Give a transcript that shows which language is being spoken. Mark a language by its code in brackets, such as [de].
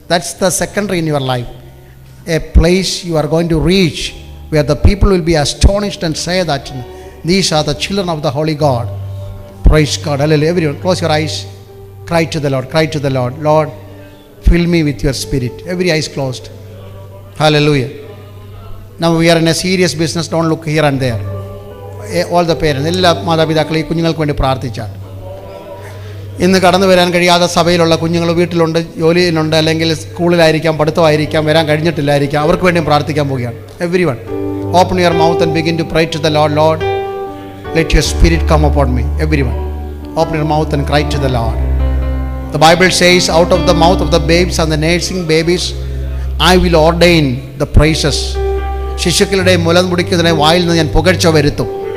[en] That's the secondary in your life. A place you are going to reach where the people will be astonished and say that these are the children of the Holy God. Praise God. Hallelujah. Everyone, close your eyes. Cry to the Lord. Lord, fill me with your Spirit. Every eye is closed. Hallelujah. Now we are in a serious business. Don't look here and there. All the parents, [ml] എല്ലാ മാതാപിതാക്കളെയും കുഞ്ഞുങ്ങൾക്ക് വേണ്ടി പ്രാർത്ഥിച്ചാൽ, ഇന്ന് കടന്നു വരാൻ കഴിയാതെ സഭയിലുള്ള കുഞ്ഞുങ്ങൾ വീട്ടിലുണ്ട്, ജോലിയിലുണ്ട്, അല്ലെങ്കിൽ സ്കൂളിലായിരിക്കാം, പഠിത്തമായിരിക്കാം, വരാൻ കഴിഞ്ഞിട്ടില്ലായിരിക്കാം, അവർക്ക് വേണ്ടിയും പ്രാർത്ഥിക്കാൻ പോവുകയാണ്. [en] Everyone, open your mouth and begin to pray to the Lord. Lord, let your Spirit come upon me. Everyone, open your mouth and cry to the Lord. The Bible says, out of the mouth of the babes and the nursing babies, I will ordain the praises. [ml] ശിശുക്കളുടെ മുലം മുടിക്കുന്നതിനെ വായിൽ നിന്ന് ഞാൻ പുകഴ്ച വരുത്തും.